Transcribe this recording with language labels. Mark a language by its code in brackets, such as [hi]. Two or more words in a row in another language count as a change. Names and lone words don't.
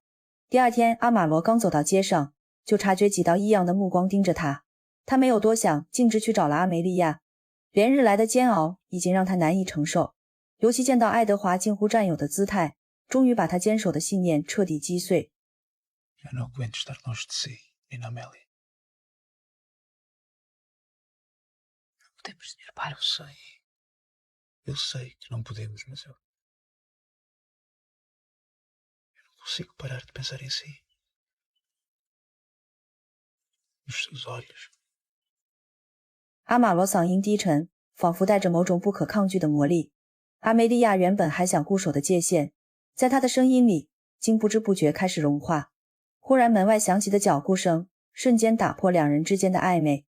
[zh] 第二天，阿玛罗刚走到街上，就察觉几道异样的目光盯着他。他没有多想，径直去找了阿梅利亚。连日来的煎熬已经让他难以承受，尤其见到爱德华近乎战友的姿态，终于把他坚守的信念彻底击碎。 [pt] Já não aguento estar longe de si, Nina Amélia. Podemos, senhor pai, eu sei. Eu sei que não podemos, mas eu não consigo parar de pensar em si. Nos seus olhos. [zh] 阿玛罗嗓音低沉，仿佛带着某种不可抗拒的魔力。阿梅利亚原本还想固守的界限，在他的声音里竟不知不觉开始融化。忽然门外响起的脚步声瞬间打破两人之间的暧昧。